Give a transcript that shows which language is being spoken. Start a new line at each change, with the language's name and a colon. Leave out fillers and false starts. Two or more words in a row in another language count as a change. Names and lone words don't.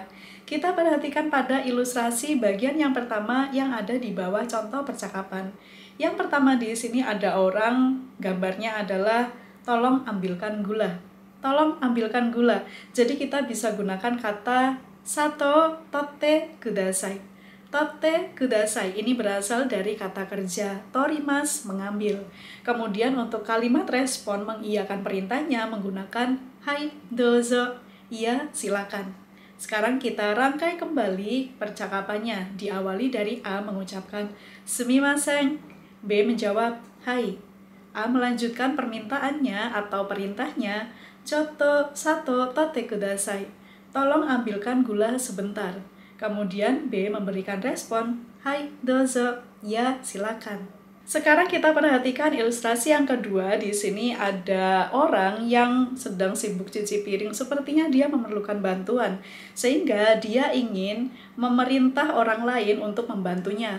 Indonesian: Kita perhatikan pada ilustrasi bagian yang pertama yang ada di bawah contoh percakapan. Yang pertama di sini ada orang, gambarnya adalah tolong ambilkan gula. Tolong ambilkan gula. Jadi kita bisa gunakan kata
Japanese: 砂糖取ってください. 取ってください
Indonesian: ini berasal dari kata kerja torimas, mengambil. Kemudian untuk kalimat respon mengiyakan perintahnya menggunakan
Japanese: はい、どうぞ,
Indonesian: iya, silakan. Sekarang kita rangkai kembali percakapannya. Diawali dari A mengucapkan sumimasen. B menjawab, hai. A melanjutkan permintaannya atau perintahnya,
Japanese: ちょっと砂糖取ってください.
Indonesian: Tolong ambilkan gula sebentar. Kemudian B memberikan respon,
Japanese: はい、どうぞ,
Indonesian: ya, silakan. Sekarang kita perhatikan ilustrasi yang kedua. Di sini ada orang yang sedang sibuk cuci piring. Sepertinya dia memerlukan bantuan, sehingga dia ingin memerintah orang lain untuk membantunya.